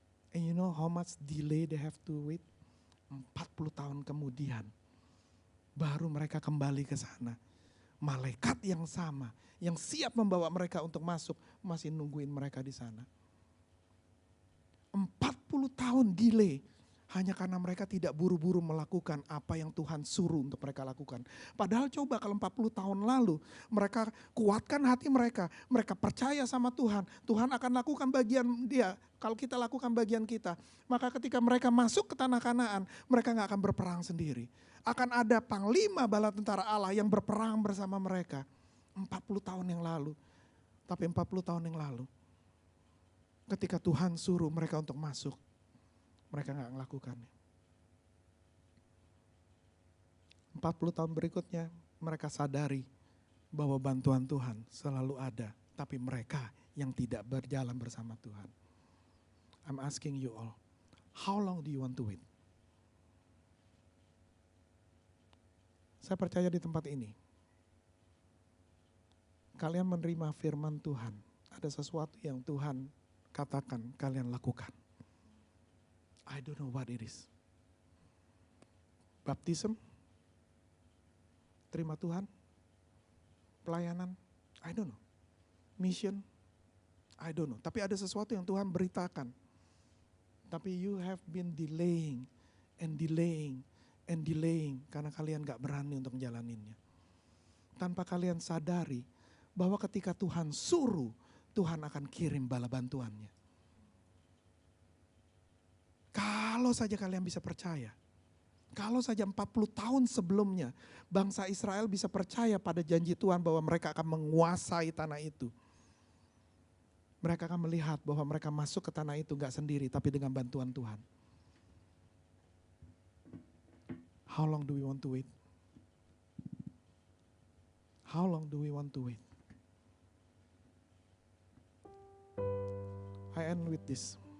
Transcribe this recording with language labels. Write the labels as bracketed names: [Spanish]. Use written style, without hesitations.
[English] And you know how much delay they have to wait? [Indonesian] 40 tahun kemudian, baru mereka kembali ke sana. Malaikat yang sama, yang siap membawa mereka untuk masuk, masih nungguin mereka di sana. 40 tahun delay, hanya karena mereka tidak buru-buru melakukan apa yang Tuhan suruh untuk mereka lakukan. Padahal coba kalau 40 tahun lalu, mereka kuatkan hati mereka percaya sama Tuhan, Tuhan akan lakukan bagian dia, kalau kita lakukan bagian kita. Maka ketika mereka masuk ke tanah Kanaan, mereka gak akan berperang sendiri. Akan ada panglima bala tentara Allah yang berperang bersama mereka. 40 tahun yang lalu. Tapi 40 tahun yang lalu, ketika Tuhan suruh mereka untuk masuk, mereka gak melakukannya. 40 tahun berikutnya, mereka sadari bahwa bantuan Tuhan selalu ada. Tapi mereka yang tidak berjalan bersama Tuhan. [English] I'm asking you all, how long do you want to wait? [Indonesian] Saya percaya di tempat ini, kalian menerima firman Tuhan, ada sesuatu yang Tuhan katakan kalian lakukan. [English] I don't know what it is. Baptism, [Indonesian] terima Tuhan, pelayanan, [English] I don't know. Mission, I don't know. [Indonesian] Tapi ada sesuatu yang Tuhan beritakan. Tapi [English] you have been delaying and delaying [Indonesian] and delaying karena kalian gak berani untuk menjalaninnya. Tanpa kalian sadari bahwa ketika Tuhan suruh, Tuhan akan kirim bala bantuannya. Kalau saja kalian bisa percaya, kalau saja 40 tahun sebelumnya bangsa Israel bisa percaya pada janji Tuhan bahwa mereka akan menguasai tanah itu. Mereka akan melihat bahwa mereka masuk ke tanah itu gak sendiri tapi dengan bantuan Tuhan. [English] How long do we want to wait? How long do we want to wait? I end with this.